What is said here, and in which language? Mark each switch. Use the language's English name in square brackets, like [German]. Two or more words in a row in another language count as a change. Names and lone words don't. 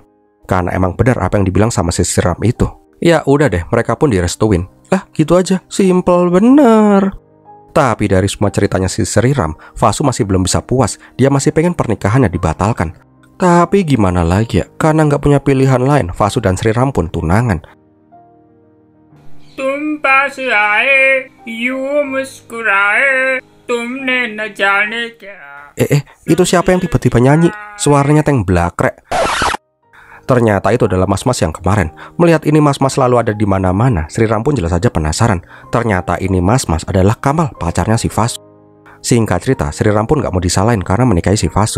[Indonesian] Karena emang benar apa yang dibilang sama si Sri Ram itu. Ya udah deh, mereka pun direstuin. Lah gitu aja, simple bener. Tapi dari semua ceritanya si Sri Ram, Vasu masih belum bisa puas. Dia masih pengen pernikahannya dibatalkan. Tapi gimana lagi ya, karena nggak punya pilihan lain, Vasu dan Sri Ram pun tunangan. [Hindi] तुम पास आए यूं मुस्कुराए तुमने न जाने क्या. [Indonesian] Itu siapa yang tiba-tiba nyanyi? Suaranya teng blakrek. Ternyata itu adalah mas-mas yang kemarin. Melihat ini mas-mas selalu ada di mana-mana, Sri Ram pun jelas saja penasaran. Ternyata ini mas-mas adalah Kamal, pacarnya si Vasu. Singkat cerita, Sri Ram pun gak mau disalahin karena menikahi si Vasu.